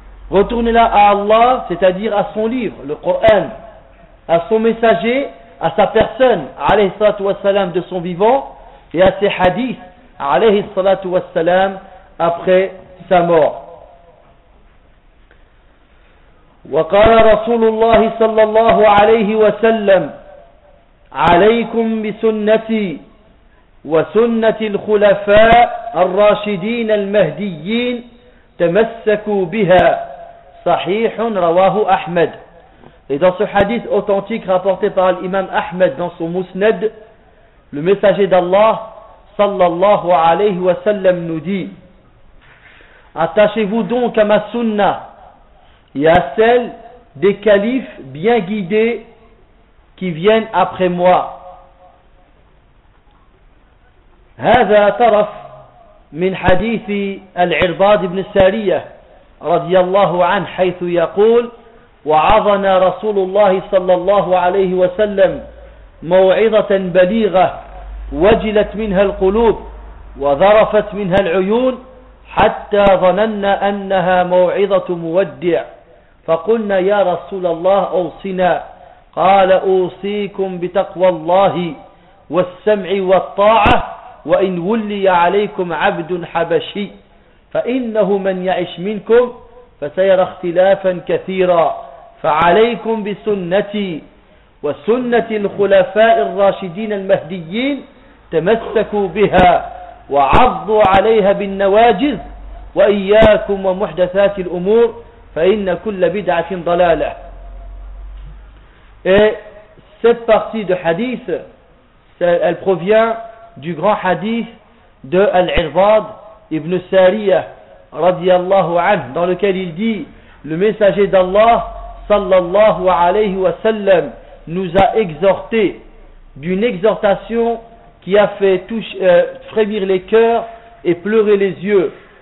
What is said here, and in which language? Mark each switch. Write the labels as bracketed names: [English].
[French] Retournez-la à Allah, c'est-à-dire à son livre, le Coran, à son messager, à sa personne, alayhi salatu wa salam, de son vivant, et à ses hadiths, alayhi salatu wa salam, après sa mort. [Arabic] وقال رسول الله صلى الله عليه وسلم عليكم بسنتي وسنة الخلفاء الراشدين المهديين تمسكوا بها صحيح رواه أحمد. [French] Et dans ce hadith authentique rapporté par l'imam Ahmed dans son Musnad, le messager d'Allah صلى الله عليه وسلم nous dit: attachez-vous donc à ma sunna et à celle des califes bien guidés qui viennent après moi. [Arabic] هذا طرف من حديث العرباض بن سارية رضي الله عنه حيث يقول وعظنا رسول الله صلى الله عليه وسلم موعظة بليغة وجلت منها القلوب وذرفت منها العيون حتى ظننا أنها موعظة مودع فقلنا يا رسول الله أوصنا قال أوصيكم بتقوى الله والسمع والطاعة وإن ولي عليكم عبد حبشي فإنه من يعش منكم فسيرى اختلافا كثيرا فعليكم بسنتي وسنة الخلفاء الراشدين المهديين تمسكوا بها وعضوا عليها بالنواجذ وإياكم ومحدثات الأمور فَإِنَّ كُلَّ بِدْعَةٍ ضَلَالَةٍ. [French] Et cette partie de hadith, elle provient du grand hadith de Al-Irbad ibn Sariyah radiyallahu anhu, dans lequel il dit: le messager d'Allah sallallahu alayhi wa sallam nous a exhorté d'une exhortation qui a fait frémir les cœurs et pleurer les yeux.